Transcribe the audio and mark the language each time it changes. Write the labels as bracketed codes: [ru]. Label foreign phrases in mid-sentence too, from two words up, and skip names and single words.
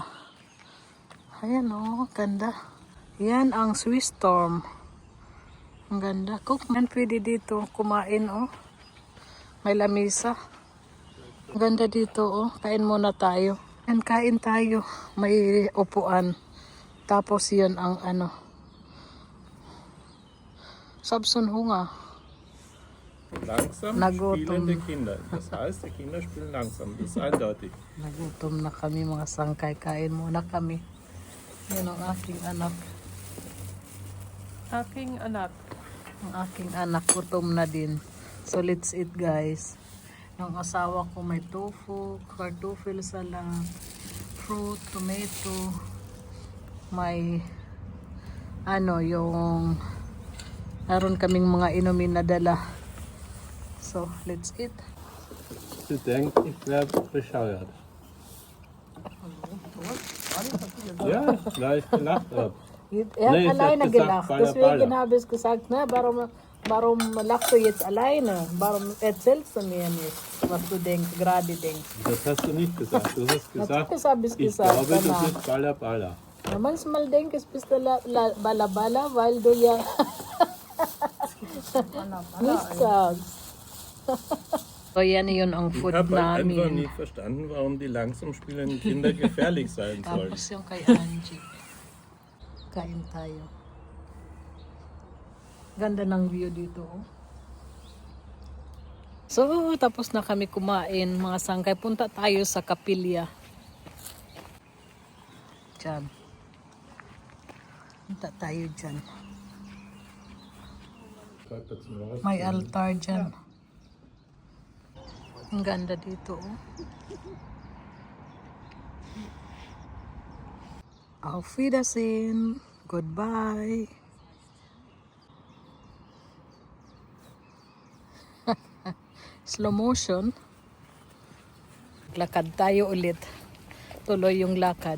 [tl] Ayan oh, ganda. Yan ang Swiss Storm. Ang ganda. Cookman pwede dito kumain oh. May lamisa. Ang ganda dito oh. Kain muna tayo. Yan, kain tayo. May upuan. Tapos yan ang Sabsun hunga. [de] Langsam [tl] Nagutom. [de] spielende Kinder. Das heißt, die Kinder spielen langsam. Das ist eindeutig. [tl] Nagutom na kami mga sangkay. Kain muna kami. Yan ang aking anak. Aking anak. Ang aking anak gutom na din. [en] So let's eat guys. [tl] Yung asawa ko may tofu, kartofel salad, fruit, tomato, may yung meron kaming mga inumin na dala. [en] So let's eat. [de] Sie denkt, ich wäre bescheuert. Ja, gleich gelacht habe. Ja, Nee, ich alleine hab gesagt, gelacht. Baller, Deswegen Baller. habe ich gesagt, na, warum lachst du jetzt alleine? Warum erzählst du mir nicht, was du denkst, gerade denkst? Das hast du nicht gesagt. Du hast gesagt, Natürlich habe ich ich gesagt glaube, danach. das ist Baller Baller. Ja, manchmal denke ich, bist du bala-bala, weil du ja nichts sagst. [tl] So, yan yun ang [de] Ich [tl] food [de] habe einfach [tl] namin. [de] nie verstanden, warum die langsam spielenden Kinder gefährlich sein sollen. [tl] Tapos yung kay Angie. Kain tayo. Ganda ng view dito. Oh. So, tapos na kami kumain. Mga sangkay, punta tayo sa kapilya. Diyan. Punta tayo dyan. May altar dyan. Ang ganda dito. [de] Oh. Auf Wiedersehen. [en] Goodbye. Slow motion. [tl] Lakad tayo ulit. Tuloy yung lakad.